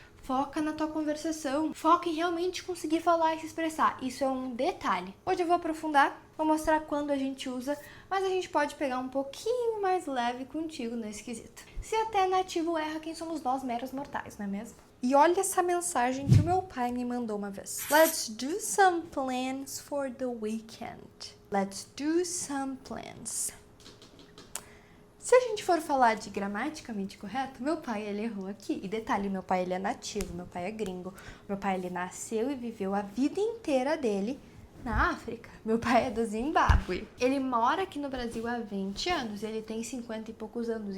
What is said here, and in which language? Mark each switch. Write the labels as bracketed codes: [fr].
[pt] Foca na tua conversação. Foca em realmente conseguir falar e se expressar. Isso é um detalhe. Hoje eu vou aprofundar, vou mostrar quando a gente usa, mas a gente pode pegar um pouquinho mais leve contigo nesse quesito. Se até nativo erra, quem somos nós, meros mortais, não é mesmo? E olha essa mensagem que o meu pai me mandou uma vez. [en] Let's do some plans for the weekend. Let's do some plans. [pt] Se a gente for falar de gramaticamente correto, meu pai, ele errou aqui. E detalhe, meu pai, ele é nativo, meu pai é gringo. Meu pai, ele nasceu e viveu a vida inteira dele na África. Meu pai é do Zimbábue. Ele mora aqui no Brasil há 20 anos, ele tem 50 e poucos anos.